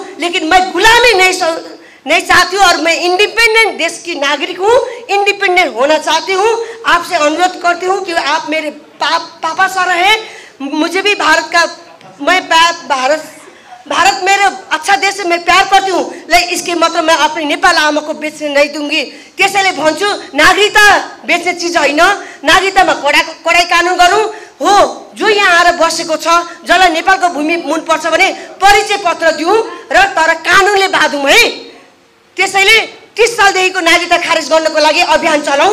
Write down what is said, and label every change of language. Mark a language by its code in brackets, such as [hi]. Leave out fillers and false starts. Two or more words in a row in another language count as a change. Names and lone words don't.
[hi] लेकिन मैं गुलामी नहीं चाहती हूँ और मैं इंडिपेंडेंट देश की नागरिक हूँ, इंडिपेंडेंट होना चाहती हूँ। आपसे अनुरोध करती हूँ कि आप मेरे पापा सर हैं। मुझे भी भारत मेरे अच्छा देश है, मैं प्यार करती हूँ, लेकिन इसके मतलब मैं अपनी नेपाल आमा को बेच्ने नहीं दूंगी। [ne] त्यसैले भन्छु, नागरिकता बेच्ने चिज होइन। नागरिकतामा कडाई कानुन गरौँ हो। जो यहाँ आएर बसेको छ, जसलाई नेपालको भूमि मनपर्छ भने परिचय पत्र दिउँ र तर कानुनले बाँधौँ है। त्यसैले 30 सालदेखिको नागरिकता खारेज गर्नको लागि अभियान चलाउँ।